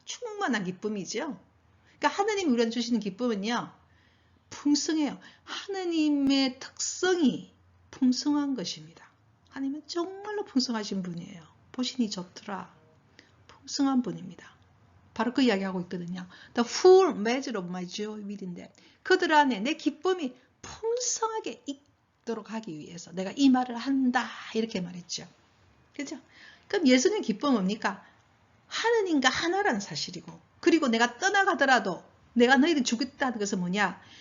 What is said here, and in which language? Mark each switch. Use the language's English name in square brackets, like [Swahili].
[Korean] 충만한 기쁨이죠. 그러니까 하느님이 우리한테 주시는 기쁨은요, 풍성해요. 하느님의 특성이 풍성한 것입니다. 하나님은 정말로 풍성하신 분이에요. 보시니 좋더라. 풍성한 분입니다. 바로 그 이야기하고 있거든요. [English] The full measure of my joy within them. [Korean] 그들 안에 내 기쁨이 풍성하게 있도록 하기 위해서 내가 이 말을 한다. 이렇게 말했죠. 그죠? 그럼 예수님 기쁨은 뭡니까? 하느님과 하나라는 사실이고, 그리고 내가 떠나가더라도 내가 너희들 죽겠다는 것은 뭐냐?